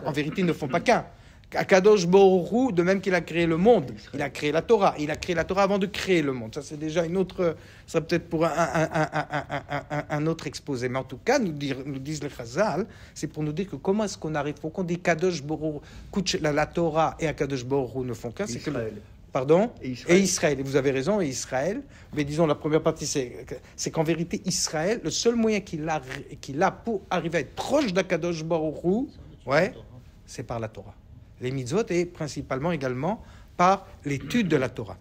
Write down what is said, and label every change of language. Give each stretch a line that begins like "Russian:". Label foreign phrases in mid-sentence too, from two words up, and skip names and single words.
French: En vérité, ils ne font pas qu'un.
Hebrew: קדוש ברוך הוא,
French: de même qu'il a créé le monde, il a créé la Torah. Il a créé la Torah avant de créer le monde. Ça, c'est déjà une autre. Ça peut-être pour un autre exposé. Mais en tout cas, nous disent les Chazal, c'est pour nous dire que comment est-ce qu'on arrive. Faut qu'on dise
Hebrew: קדוש ברוך הוא,
French: la Torah et
Hebrew: קדוש ברוך הוא
French: ne font qu'un. C'est que pardon? Et Israël. Et vous avez raison, et Israël. Mais disons, la première partie, c'est qu'en vérité, Israël, le seul moyen qu'il a pour arriver à être proche d'
Hebrew: הקדוש ברוך הוא,
French: c'est par la Torah. Les mitzvot et principalement également par l'étude de la Torah.